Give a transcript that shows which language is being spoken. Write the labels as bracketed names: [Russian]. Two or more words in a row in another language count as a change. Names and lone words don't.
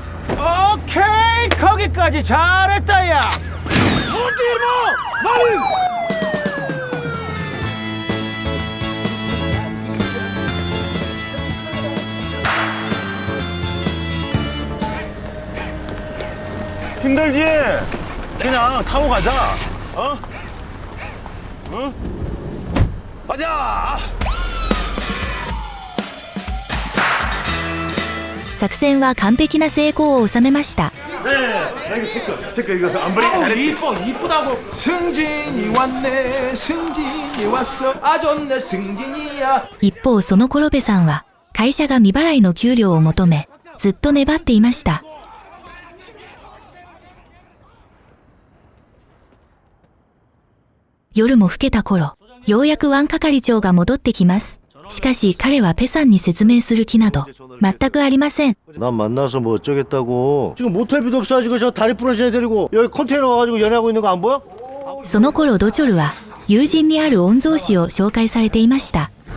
[Korean] 오케이 거기까지 잘했다 야. 힘들지? 그냥 타고 가자. 어? 응? 가자. [Japanese] 作戦は完璧な成功を収めました。 [Korean] 체크 이거 안 버리고 잘했지? 이쁘다고. 승진이 왔네. 승진이 왔어. 아 좋네 승진이야. [Japanese] 一方そのコロベさんは会社が未払いの給料を求めずっと粘っていました。夜も更けた頃、ようやくワン係長が戻ってきます。しかし彼はペさんに説明する気など全くありません。 [Korean] 난 만나서 뭐 어쩌겠다고. 지금 모텔비도 없어가지고 저 다리 부러진 애 데리고 여기 컨테이너 와가지고 연애하고 있는 거 안 보여? [Japanese] その頃ドチョルは友人にある御曹司を紹介されていました。